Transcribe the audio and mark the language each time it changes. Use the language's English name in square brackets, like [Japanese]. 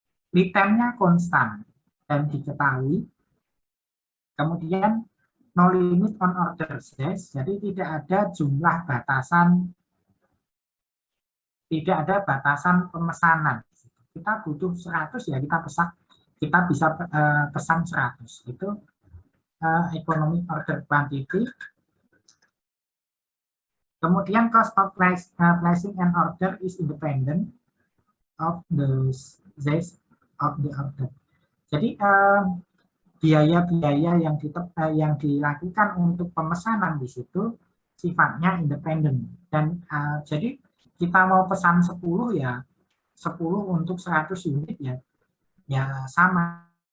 [Indonesian] Lead time-nya konstan dan diketahui. Kemudian [English] no limit on order size, [Indonesian] jadi tidak ada jumlah batasan, tidak ada batasan pemesanan. Kita butuh 100 ya kita bisa pesan 100. Itu economic order quantity. [English] Kemudian cost of placing an order is independent of the size of the order. [Indonesian] Jadi biaya-biaya yang dilakukan untuk pemesanan di situ sifatnya independen. Dan jadi kita mau pesan 10 ya 10 untuk 100 unit ya sama.